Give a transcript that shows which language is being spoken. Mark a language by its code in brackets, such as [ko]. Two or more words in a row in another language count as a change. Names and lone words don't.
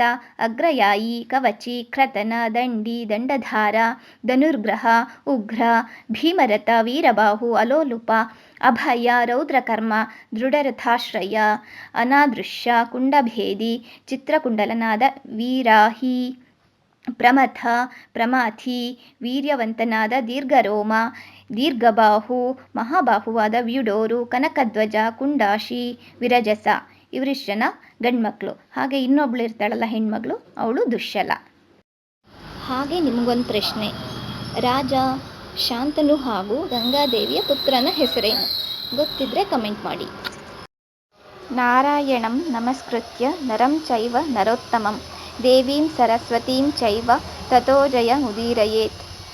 [kn] ಅಗ್ರಯಾಯಿ, ಕವಚಿ, ಕ್ರತನ, ದಂಡಿ, ದಂಡಧಾರ, ಧನುರ್ಗ್ರಹ, ಉಗ್ರ, ಭೀಮರಥ, ವೀರಬಾಹು, ಅಲೋಲುಪ, ಅಭಯ, ರೌದ್ರಕರ್ಮ, ದೃಢರಥಾಶ್ರಯ, ಅನಾದೃಶ್ಯ, ಕುಂಡಭೇದಿ, ಚಿತ್ರಕುಂಡಲನಾದ ವೀರಾಹಿ, ಪ್ರಮಥ, ಪ್ರಮಾಥಿ, ವೀರ್ಯವಂತನಾದ ದೀರ್ಘರೋಮ, ದೀರ್ಘಬಾಹು, ಮಹಾಬಾಹುವಾದ ವ್ಯುಡೋರು, ಕನಕಧ್ವಜ, ಕುಂಡಾಶಿ, ವಿರಜಸ. ಇವರಿಷ್ಟು ಜನ ಗಂಡ್ಮಕ್ಳು. ಹಾಗೆ ಇನ್ನೊಬ್ಳು ಇರ್ತಾಳಲ್ಲ ಹೆಣ್ಮಗಳು, ಅವಳು ದುಶ್ಶಲ. ಹಾಗೆ ನಿಮಗೊಂದು ಪ್ರಶ್ನೆ, ರಾಜ ಶಾಂತನು ಹಾಗೂ ಗಂಗಾದೇವಿಯ ಪುತ್ರನ ಹೆಸರೇನು? ಗೊತ್ತಿದ್ರೆ ಕಮೆಂಟ್ ಮಾಡಿ. [sa] ನಾರಾಯಣಂ ನಮಸ್ಕೃತ್ಯ ನರಂ ಚೈವ ನರೋತ್ತಮಂ ದೇವೀಂ ಸರಸ್ವತೀಂ ಚೈವ ತಥೋ ಜಯಮುದೀರಯೇತ್.